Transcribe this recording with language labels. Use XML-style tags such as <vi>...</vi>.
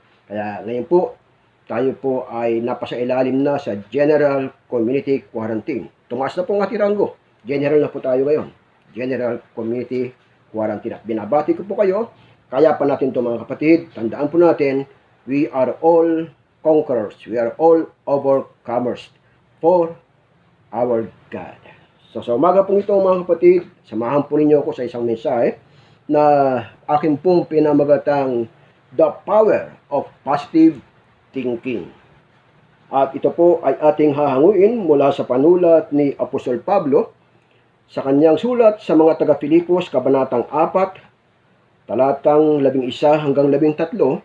<tl>Kaya ngayon po, tayo po ay napasailalim na sa General Community Quarantine. Tumaas na po ang ating ranggo. General na po tayo ngayon. General Community Quarantine. At binabati ko po kayo. Kaya pa natin ito mga kapatid. Tandaan po natin,</tl> <en>we are all conquerors. We are all overcomers for our God.</en> <tl>So sa umaga pong ito mga kapatid, samahan po ninyo ako sa isang mensahe na akin pong pinamagatang The Power of Positive Thinking. At ito po ay ating hahanguin mula sa panulat ni Apostol Pablo sa kanyang sulat sa mga taga-Filipos, Kabanatang 4, talatang 11 hanggang 13.</tl>